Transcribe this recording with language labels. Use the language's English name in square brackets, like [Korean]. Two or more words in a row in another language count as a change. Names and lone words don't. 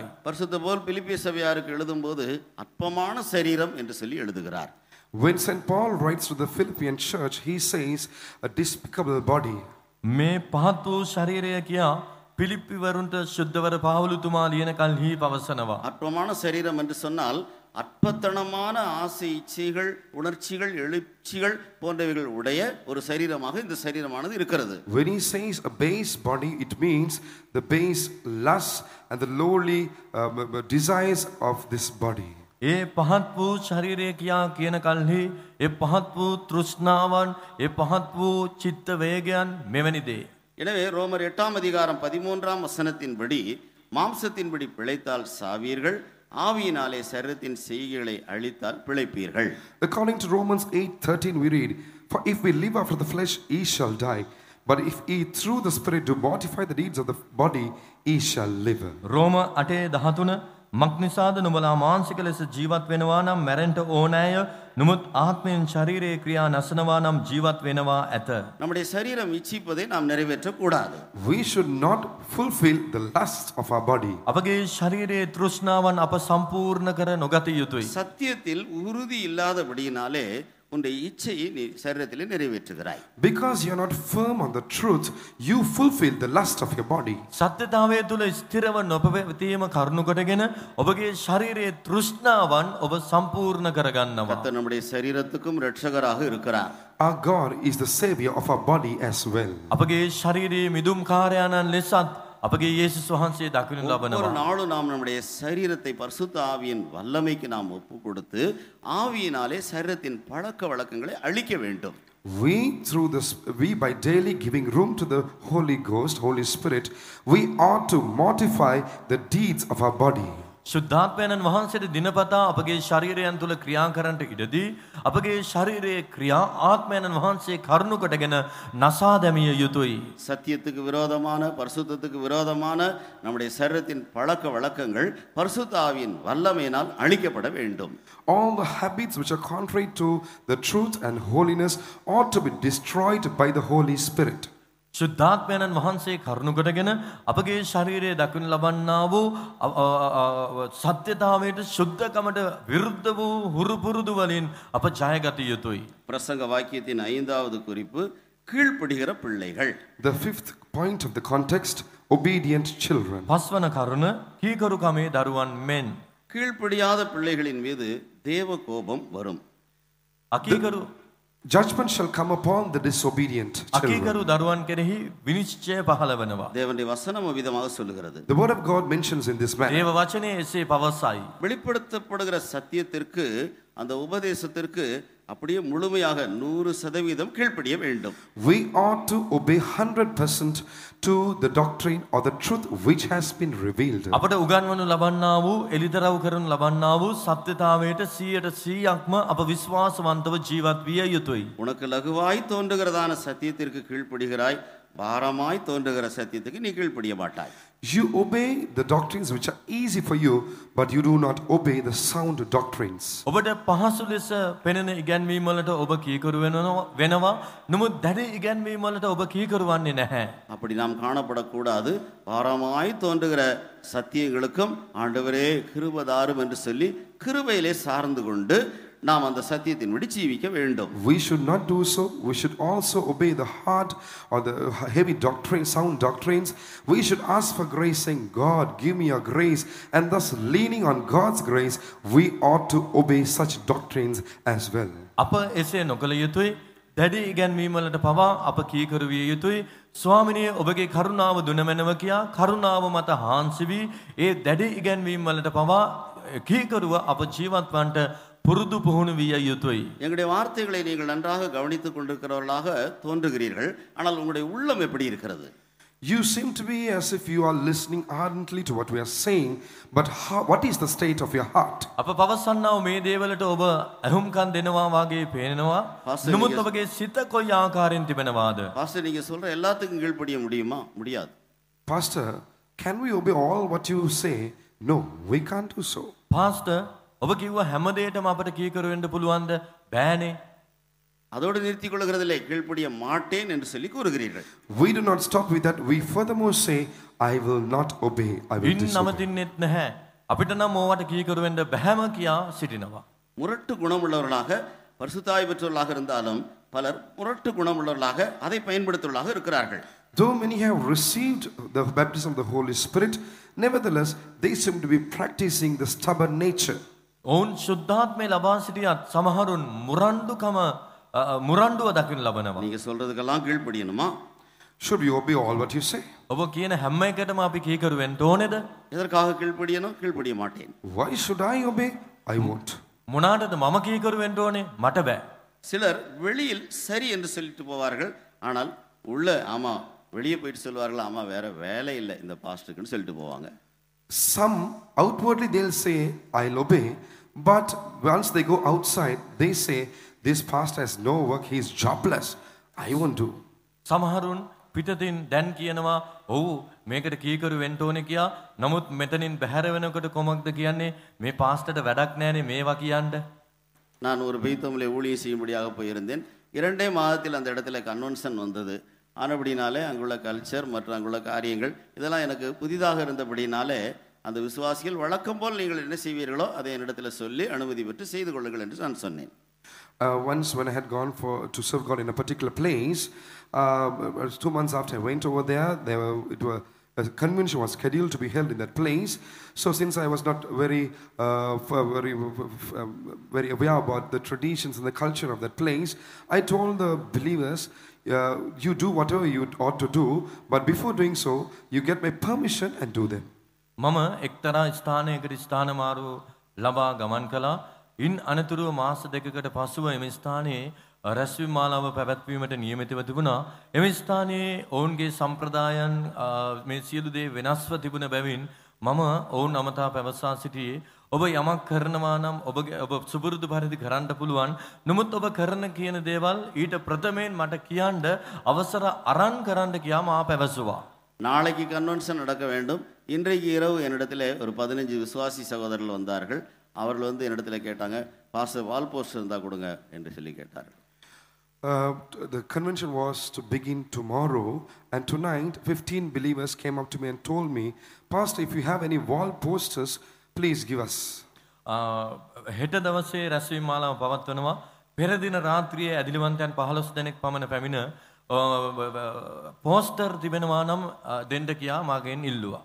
[Tamil] பரிசுத்த பவுல் பிலிப்பிய சபையாருக்கு எழுதும்போது அற்பமான சரீரம் என்று சொல்லி எழுதுகிறார். [English] When St. Paul writes to the Philippian church, he says a despicable body. [Sinhala] මේ පහත් වූ ශරීරය කියා පිලිප්පිවරුන්ට ශුද්ධවර පාවුලුතුමා ලියන කල්හි පවසනවා. [Tamil] அற்பமான சரீரம் என்று சொன்னால் அற்பத்தனமான ஆசை இச்சைகள் உணர்ச்சிகள் எழுச்சிகள் போன்றவைகள் உடைய ஒரு சரீரமாக இந்த சரீரமானது இருக்கிறது. [English] When he says a base body, it means the base lust and the lowly desires of this body. [Sinhala] ඒ පහත් වූ ශරීරය කියා කියන කල්හි ඒ පහත් වූ තෘෂ්ණාවන් ඒ පහත් වූ චිත්ත වේගයන් මෙවැනි දේ. [Tamil] எனவே ரோமர் 8ஆம் அதிகாரம் 13ஆம் வசனத்தின்படி மாம்சத்தின்படி பிழைத்தால் சாவீர்கள், ஆவியினாலே சரீரத்தின் செய்கைகளை அழித்தால் பிழைப்பீர்கள். [English] According to Romans 8:13 we read, for if we live after the flesh, ye shall die. But if ye through the Spirit do mortify the deeds of the body, ye shall live. [Sinhala] රෝම 8:13 මක් නිසාද නුඹලා මානසික ලෙස ජීවත් වෙනවා නම් මැරෙන්න ඕනෑය, නමුත් ආත්මයෙන් ශරීරයේ ක්‍රියා නැසනවා නම් ජීවත් වෙනවා ඇත. [Tamil] நம்முடைய சரீரம் இச்சிப்பதை நாம் நிறைவேற்ற கூடாது. [English] We should not fulfill the lust of our body. [Sinhala] අපගේ ශරීරයේ තෘෂ්ණාවන් අප සම්පූර්ණ කර නොගත යුතුයි. [Tamil] சத்தியத்தில் உறுதி இல்லாதபடியினாலே உன்னுடைய இச்சையை நீ சரீரத்திலே நிறைவேற்றுகிறாய். [English] Because you are not firm on the truth, you fulfill the lust of your body. [Sinhala] සත්‍යතාවය තුළ ස්ථිරව නොපැවතීම කරුණු කොටගෙන ඔබගේ ශරීරයේ තෘෂ්ණාවන් ඔබ සම්පූර්ණ කරගන්නවා. [Tamil] கர்த்தர் நம்முடைய சரீரத்துக்கும் இரட்சகராக இருக்கிறார். [English] Our God is the savior of our body as well. [Sinhala] අපගේ ශරීරයේ මිදුම් කාර්යයන්න් ලෙසත් අපගේ යේසුස් වහන්සේ දක්වනු [Tamil] ஒவ்வொரு [Sinhala] ලබනවා. [Tamil] நாளும் நாம் நம்முடைய சரீரத்தை பரிசுத்த ஆவியின் வல்லமைக்கு நாம் ஒப்பு கொடுத்து ஆவியினாலே சரீரத்தின் பழக்க வழக்கங்களை அழிக்க வேண்டும். [English] We by daily giving room to the Holy Ghost, Holy Spirit, we ought to mortify the deeds of our body. [Sinhala] ශුද්ධාත්මයන් වහන්සේට දිනපතා අපගේ ශරීරයන් තුළ ක්‍රියා කරන්නට ඉඩදී අපගේ ශරීරයේ ක්‍රියා ආත්මයන් වහන්සේ කරුණු කොටගෙන නසා දැමිය යුතුයි. [Tamil] சத்தியத்துக்கு விரோதமான பரிசுத்தத்துக்கு விரோதமான நம்முடைய சரீரத்தின் பழக்க வழக்கங்கள் பரிசுத்த ஆவியின் வல்லமையினால் அழிக்கப்பட வேண்டும். [English] All the habits which are contrary to the truth and holiness ought to be destroyed by the Holy Spirit. [Sinhala] ශුද්ධාත්මයන් වහන්සේ කරුණු කොටගෙන අපගේ ශරීරයේ දක්වනු ලබන්නා වූ සත්‍යතාවයට ශුද්ධකමට විරුද්ධ වූ හුරු පුරුදු වලින් අප ජයගත යුතුයි. [Tamil] பிரசங்க வாக்கியத்தின் 5வது குறிப்பு கீழ்ப்படுகிற பிள்ளைகள். [English] The fifth point of the context, obedient children. [Sinhala] පස්වන කරුණ කීකරුකමේ දරුවන් මෙන්. [Tamil] கீழ்ப்படியாத பிள்ளைகளின் மீது தேவ கோபம் வரும். [Sinhala] අකීකරු [English] Judgment shall come upon the disobedient children. [Sinhala] අකීකරු දරුවන් කෙරෙහි විනිශ්චය පහළ වෙනවා. [Tamil] தேவனுடைய வசனம் விதமாக சொல்லுகிறது. [English] The word of God mentions in this manner. [Sinhala] දේව වචනේ එසේ පවසයි. [Tamil] வெளிப்படுத்தப்படுகிற சத்தியத்திற்கு அந்த உபதேசத்திற்கு அப்படியே முழுமையாக 100% கீழ்ப்படிய வேண்டும். [English] We ought to obey 100% to the doctrine or the truth which has been revealed. [Sinhala] අපට උගන්වනු ලබන්නා වූ එලිදරව් කරනු ලබන්නා වූ සත්‍යතාවයට 100%ක්ම අප විශ්වාසවන්තව ජීවත් විය යුතුයි. [Tamil] உனக்கு லகுவாய் தோன்றுகிறதான சத்தியத்திற்கு கீழ்ப்படுகிறாய், பாரமாய் தோன்றுகிற சத்தியத்துக்கு நீ கீழ்ப்படிய மாட்டாய். [English] You obey the doctrines which are easy for you, but you do not obey the sound doctrines. [Sinhala] ඔබට පහසු ලෙස පෙනෙන ඉගැන්වීම් වලට ඔබ කීකරු වෙනවා. නමුත් දැඩි ඉගැන්වීම් වලට ඔබ කීකරු වන්නේ නැහැ. [Tamil] அப்படி நாம் காணப்படக்கூடாது. பாரமாய் தோன்றுகிற சத்தியங்களுக்கும் ஆண்டவரே கிருபைதாரும் என்று சொல்லி கிருபையிலே சார்ந்து கொண்டு நாம் அந்த சத்தியத்தின்படி ஜீவிக்க வேண்டும். [English] We should not do so. We should also obey the hard or the heavy doctrine, sound doctrines. We should ask for grace, saying, God, give me your grace. And thus, leaning on God's grace, we ought to obey such doctrines as well. [Sinhala] අප එසේ නොකළ යුතුයි. දැඩි ඉගැන්වීම් වලට පවා අප කීකරු විය යුතුයි. ස්වාමිනිය ඔබගේ කරුණාව දුනමැනව කියා කරුණාව මත හාන්සි වී ඒ දැඩි ඉගැන්වීම් වලට පවා කීකරුව අප ජීවත් වන්නට පුරුදු පුහුණු විය යුතුයි. [Tamil] எங்களுடைய வார்த்தைகளை நீங்கள் நன்றாக கவனித்துக் கொண்டிருக்கிறவர்களாக தோன்றுகிறீர்கள். ஆனால் உங்களுடைய உள்ளம் எப்படி இருக்கிறது? [English] You seem to be as if you are listening ardently to what we are saying, but what is the state of your heart? [Sinhala] අප පවසන්නව මේ දේවලට ඔබ ඇහුම්කන් දෙනවා වගේ පේනවා. [English] Pastor, [Sinhala] නමුත් [Tamil] நீங்க- [Sinhala] ඔබගේ සිත කොයි ආකාරයෙන් තිබෙනවාද? [Tamil] பாஸ்டர் நீங்க சொல்ற எல்லாத்துக்கும் கீழ்ப்படிய முடியுமா? முடியாது. [English] Pastor, can we obey all what you say? No, we can't do so. [Sinhala] පාස්ටර් ඔබ කිව්ව හැම දෙයකම අපට කීකරු වෙන්න පුළුවන්ද? බෑනේ. [Tamil] அதோடு நிறுத்திக் கொள்கிறதில்லை, கீழ்ப்படிய மாட்டேன் என்று சொல்லி கூறுகிறீர்கள். [English] We do not stop with that. We furthermore say, I will not obey, I will [Sinhala] ඉන් [English] disobey. [Sinhala] නවතින්නෙත් නැහැ. අපිට නම් ඕවට කීකරු වෙන්න බැහැම කියා සිටිනවා. [Tamil] முரட்டு குணமுள்ளவர்களாக பரிசுத்தாய் பெற்றவர்களாக இருந்தாலும் பலர் முரட்டு குணமுள்ளவர்களாக அதை பயன்படுத்துவர்களாக இருக்கிறார்கள். [English] Though many have received the baptism of the Holy Spirit, nevertheless, they seem to be practicing the stubborn nature. [Sinhala] ඔවුන් ශුද්ධාත්මය ලබා සිටියත් සමහරුන් මුරණ්ඩුව දකින්න ලබනවා. [Tamil] நீங்க சொல்றதுக்கெல்லாம் கீழ்ப்படியணுமா? [English] Should we obey all what you say? [Sinhala] ඔබ කියන හැම එකටම අපි කීකරු වෙන්න ඕනේද? [Tamil] எதற்காக கீழ்ப்படியணும்? கீழ்ப்படிய மாட்டேன். [English] Why should I obey? I won't. [Sinhala] මොනාටද මම කීකරු වෙන්න ඕනේ? මට බෑ. [Tamil] சிலர் வெளியில் சரி என்று சொல்லிட்டு போவார்கள், ஆனால் உள்ள ஆமா வெளியே போயிட்டு சொல்லுவார்கள், ஆமா வேற வேலை இல்லை இந்த பாஸ்டருக்குன்னு சொல்லிட்டு போவாங்க. [English] Some outwardly they'll say, I'll obey, but once they go outside, they say, this pastor has no work, he is jobless, I won't do. [Sinhala] සමහරුන් පිටතින් දැන් කියනවා ඔව් මේකට කීකරු වෙන්න ඕනේ කියා. නමුත් මෙතනින් බැහැර වෙනකොට කොමක්ද කියන්නේ? මේ පාස්ටර්ට වැඩක් නැහැනේ මේවා කියන්න. [Tamil] நான் ஒரு பெய்த்தமிழை ஊழியம் செய்யும்படியாக போயிருந்தேன். 2 மாதத்தில் அந்த இடத்துல கன்வென்ஷன் வந்தது. ஆனபடினாலே அங்குள்ள கல்ச்சர் மற்றும் அங்குள்ள காரியங்கள் இதெல்லாம் எனக்கு புதிதாக இருந்தபடினாலே அந்த விசுவாசிகள் வழக்கம் போல் நீங்கள் என்ன செய்வீர்களோ அதை என்னிடத்தில் சொல்லி அனுமதி பெற்று செய்து கொள்ளுங்கள் என்று நான் சொன்னேன். [English] Once when I had gone to serve God in a particular place, 2 months after I went over there, a convention was scheduled to be held in that place. So since I was not very aware about the traditions and the culture of that place, I told the believers, you do whatever you ought to do, but before doing so, you get my permission and do them. [Sinhala] මම එක්තරා ස්ථානයකට ස්ථාන මාරු ලබා ගමන් කළා. ඉන් අනතුරුව මාස දෙකකට පසුව එම ස්ථානයේ රැස්වීම මාලාව පැවැත්වීමට නියමිතව තිබුණා. එම ස්ථානයේ ඔවුන්ගේ සම්ප්‍රදායන් මේ සියලු දේ වෙනස්ව තිබුණ බැවින් මම ඔවුන් අමතා පැවසා සිටියේ ඔබ යමක් කරනවා නම් ඔබ සුපුරුදු පරිදි කරන්න පුළුවන්. නමුත් ඔබ කරන කියන දේවල් ඊට ප්‍රථමයෙන් මට කියන්න අවසර අරන් කරන්න කියා මා පැවසුවා. [Tamil] நாளைக்கு கன்வென்ஷன் நடக்க வேண்டும். இன்றைக்கு இரவு என்னிடத்தில் ஒரு 15 விசுவாசி சகோதரர்கள் வந்தார்கள். அவர்கள் வந்து என்னிடத்தில் கேட்டாங்க, பாஸ்டர் [English] wall post [Tamil] இருந்தால் கொடுங்க என்று சொல்லி கேட்டார்கள். [English] The convention was to begin tomorrow, and tonight 15 believers came up to me and told me, Pastor, if you have any wall posters, please give us. [Sinhala] හෙට දවසේ රැස්වීම මාලාව පවත්වනවා. පෙර දින රාත්‍රියේ ඇදිලිවන්තයන් 15 දෙනෙක් පමණ පැමිණ போஸ்டர் තිබෙනවා නම් දෙන්න කියා මාගෙන් ඉල්ලුවා.